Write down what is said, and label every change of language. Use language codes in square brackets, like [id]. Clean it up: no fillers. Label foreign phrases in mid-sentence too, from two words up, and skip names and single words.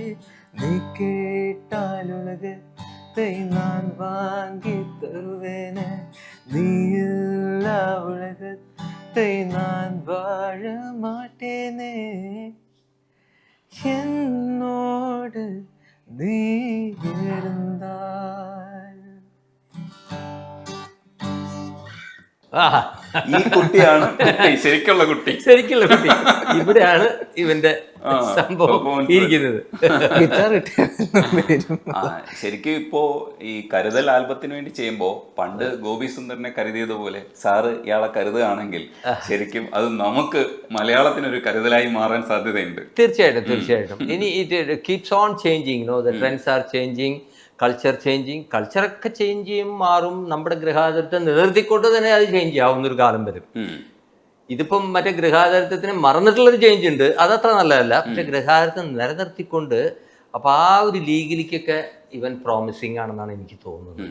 [ta] நீ கேட்டால் உலகத்தை நான் வாங்கி தருவேனே, நீ இல்லா உலகத்தை நான் வாழ மாட்டேனே. என்னோடு நீ இருந்தால். [ml] ഈ കുട്ടിയാണ് ശരിക്കുള്ള കുട്ടി. ഇവിടെയാണ് ഇവന്റെ സംഭവം ഇരിക്കുന്നത്. ശരിക്കും ഇപ്പോ ഈ കരുതൽ ആൽബത്തിന് വേണ്ടി ചെയ്യുമ്പോ പണ്ട് ഗോപി സുന്ദറിനെ കരുതിയതുപോലെ സാറ് ഇയാളെ കരുതുകയാണെങ്കിൽ ശരിക്കും അത് നമുക്ക് മലയാളത്തിനൊരു കരുതലായി മാറാൻ സാധ്യതയുണ്ട്. തീർച്ചയായിട്ടും. ഇനി [en] it keeps on changing. the trends are changing, culture changing. [ml] കൾച്ചറൊക്കെ ചേഞ്ച് ചെയ്യും, മാറും. നമ്മുടെ ഗൃഹാതുരത്വം നിലനിർത്തിക്കൊണ്ട് തന്നെ അത് ചേഞ്ച് ചെയ്യാവുന്നൊരു കാലം വരും. ഇതിപ്പം മറ്റേ ഗൃഹാതുരത്വത്തിന് മറന്നിട്ടുള്ളൊരു ചേഞ്ച് ഉണ്ട്, അതത്ര നല്ലതല്ല. പക്ഷെ ഗൃഹാതുരത്വം നിലനിർത്തിക്കൊണ്ട് അപ്പോൾ ആ ഒരു ലീഗിലേക്കൊക്കെ ഇവൻ പ്രോമിസിങ് ആണെന്നാണ് എനിക്ക് തോന്നുന്നത്.